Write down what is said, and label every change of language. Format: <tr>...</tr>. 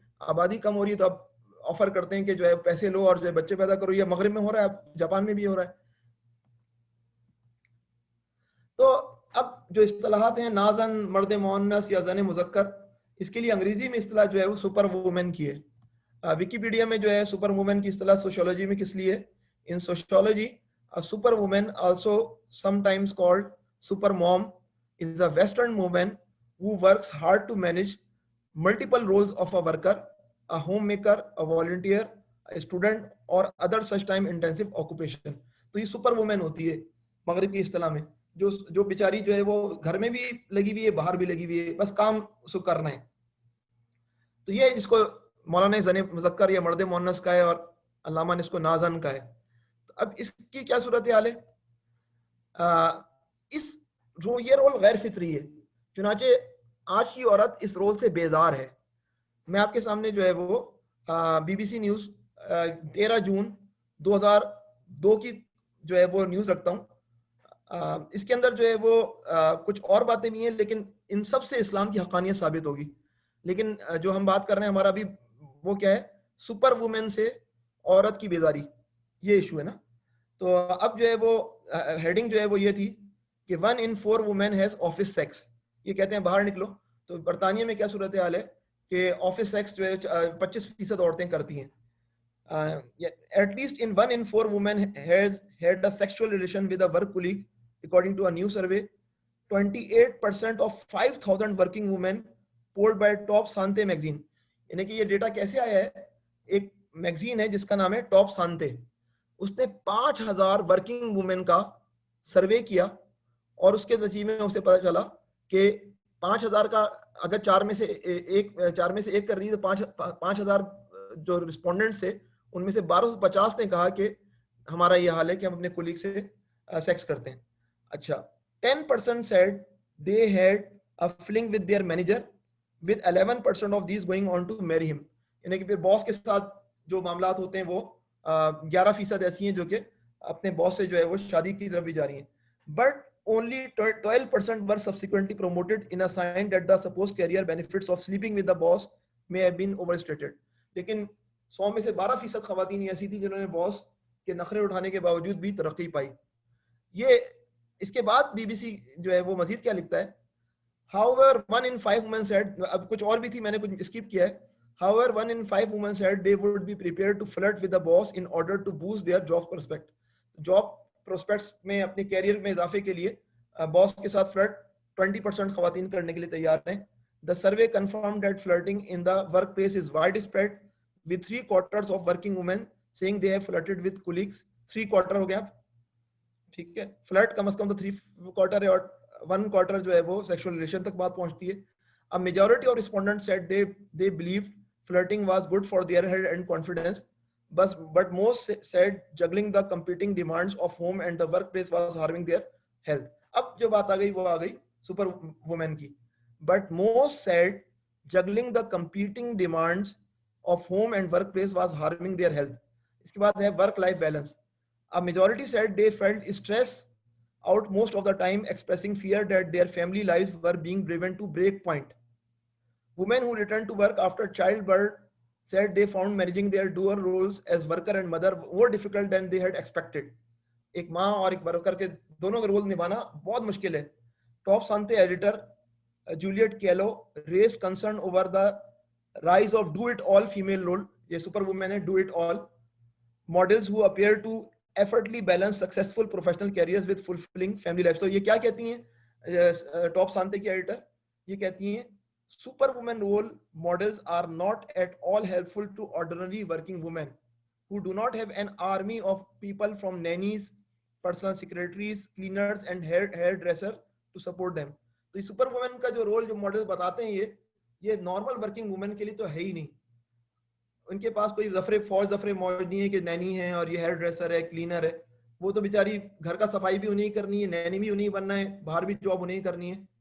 <ur>آبادی کم ہو رہی ہے تو اب آفر کرتے ہیں کہ جو ہے پیسے لو اور جو ہے بچے پیدا کرو. یہ مغرب میں ہو رہا ہے, اب جاپان میں بھی ہو رہا ہے. تو اب جو اصطلاحات ہیں نازن, مرد مؤنث یا زن مذکر, اس کے لیے انگریزی میں اصطلاح جو ہے وہ سپر وومن کی ہے. ویکیپیڈیا میں جو ہے سپر وومن کی اصطلاح سوشیولوجی میں کس لیے,</ur> <en>In sociology super woman also sometimes called super mom is a western woman who works hard to manage multiple roles of a worker, a homemaker, a volunteer, a student or other such time intensive occupation.</en> <ur>تو یہ super women ہوتی ہے مغرب کی اصطلاح میں, جو بیچاری جو ہے وہ گھر میں بھی لگی ہوئی ہے, باہر بھی لگی ہوئی ہے, بس کام اس کو کرنا ہے. تو یہ جس کو مولانا زن مذکر یا مرد مؤنث کا ہے اور علامہ نے اس کو نازن کا ہے. تو اب اس کی کیا صورت حال ہے؟ اس یہ رول غیر فطری ہے, چنانچہ آج کی عورت اس رول سے بیزار ہے. میں آپ کے سامنے جو ہے وہ بی بی سی نیوز 13 جون 2002 کی جو ہے وہ نیوز رکھتا ہوں. اس کے اندر جو ہے وہ کچھ اور باتیں بھی ہیں لیکن ان سب سے اسلام کی حقانیت ثابت ہوگی. لیکن جو ہم بات کر رہے ہیں ہمارا بھی وہ کیا ہے, سپر وومن سے عورت کی بیزاری, یہ ایشو ہے نا. تو اب جو ہے وہ ہیڈنگ جو ہے وہ یہ تھی کہ</ur> <en>1 in 4 women has office sex.</en> <ur>یہ کہتے ہیں باہر نکلو. تو برطانیہ میں کیا صورتحال ہے کہ آفس سیکس جو ہے 25% عورتیں کرتی ہیں.</ur> <en>At least in 1 in 4 women has had a sexual relation with a work colleague according to a new survey. 28% of 5,000 working women polled by Top Sante magazine.</en> <ur>یعنی کہ یہ ڈیٹا کیسے آیا ہے, ایک میگزین ہے جس کا نام ہے ٹاپ سانتے, اس نے 5,000 ورکنگ وومن کا سروے کیا اور اس کے نتیجے میں اسے پتا چلا کہ 5,000 کا اگر 4 میں سے ایک کر رہی ہے تو 5,000 جو رسپونڈنٹس تھے ان میں سے 1250 نے کہا کہ ہمارا یہ حال ہے کہ ہم اپنے کولیگ سے سیکس کرتے ہیں. اچھا</ur> <en>10% said they had a fling with their manager with 11% of these going on to marry him.</en> <ur>یعنی کہ پھر باس کے ساتھ جو معاملات ہوتے ہیں وہ 11% ایسی ہیں جو کہ اپنے باس سے جو ہے وہ شادی کی طرف بھی جا رہی ہیں.</ur> <en>But only 12% were subsequently promoted in a sign that the supposed career benefits of sleeping with the boss may have been overstated.</en> <ur>لیکن 100 میں سے 12% خواتین ایسی تھی جنہوں نے باس کے نخرے اٹھانے کے باوجود بھی ترقی پائی. یہ اس کے بعد بی بی سی جو ہے وہ مزید کیا لکھتا ہے.</ur> <en>However, 1 in 5 women said,</en> <ur>اب کچھ اور بھی تھی میں نے کچھ اسکپ کیا ہے.</ur> <en>However, 1 in 5 women said they would be prepared to flirt with the boss in order to boost their job prospect. Job prospects</en> <ur>میں اپنے کیریئر میں اضافے کے لیے باس کے ساتھ فلرٹ 20% خواتین کرنے کے لیے تیار ہیں.</ur> <en>The survey confirmed that flirting in the workplace is widespread, with 3/4 of working women saying they have flirted with colleagues.</en> <ur>3/4 ہو گیا ٹھیک ہے. فلرٹ کم از کم تو 3/4 ہے اور 1/4 جو ہے وہ سیکشل ریلیشن تک بات پہنچتی ہے.</ur> <en>A majority of respondents said they believed flirting was good for their health and confidence, but most said juggling the competing demands of home and the workplace was harming their health.</en> <ur>اب جو بات آ گئی وہ آ گئی super women کی.</ur> <en>But most said juggling the competing demands of home and workplace was harming their health.</en> <ur>اس کے بعد ہے</ur> <en>work life balance. A majority said they felt stress out most of the time, expressing fear that their family lives were being driven to break point. Women who returned to work after childbirth said they found managing their dual roles as worker and mother more difficult than they had expected.</en> <ur>ایک ماں اور ایک worker کے دونوں کے role نبھانا بہت مشکل ہے.</ur> <en>Top Sante editor Juliette Kellow raised concern over the rise of do it all female role.</en> <ur>یہ سپر وومن ہے,</ur> <en>do it all models who appear to effortlessly balance successful professional careers with fulfilling family life.</en> <ur>تو یہ کیا کہتی ہیں</ur> <en>Top Sante کی editor? یہ کہتی ہیں super women role models are not at all helpful to ordinary working women who do not have an army of people from nannies, personal secretaries, cleaners and hairdresser to support them.</en> <ur>تو یہ super women کا جو role جو model بتاتے ہیں یہ normal working women کے لیے تو ہے ہی نہیں. ان کے پاس کوئی ظفر موج نہیں ہے کہ نینی ہے اور یہ ہیئر ڈریسر ہے, کلینر ہے. وہ تو بیچاری گھر کا صفائی بھی انہیں کرنی ہے, نینی بھی انہیں بننا ہے, باہر بھی جاب انہیں کرنی ہے.</ur>